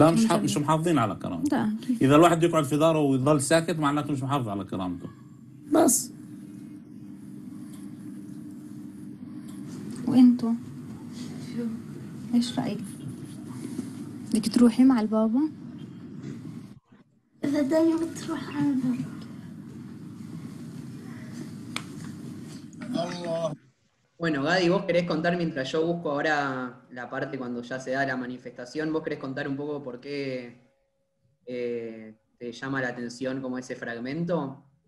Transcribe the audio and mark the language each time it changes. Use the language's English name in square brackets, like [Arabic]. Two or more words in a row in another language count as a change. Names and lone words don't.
[Arabic] لا مش محافظين على كرامتهم. اذا الواحد يقعد في داره ويضل ساكت معناته مش محافظ على كرامته بس. وانتو ايش رايك؟ بدك تروحي مع البابا؟ إذا دايما بتروح على البابا. [Spanish] Bueno, Gadi, ¿vos querés contar mientras yo busco ahora la parte cuando ya se da la manifestación? ¿Vos querés contar un poco por qué te llama la atención como ese fragmento?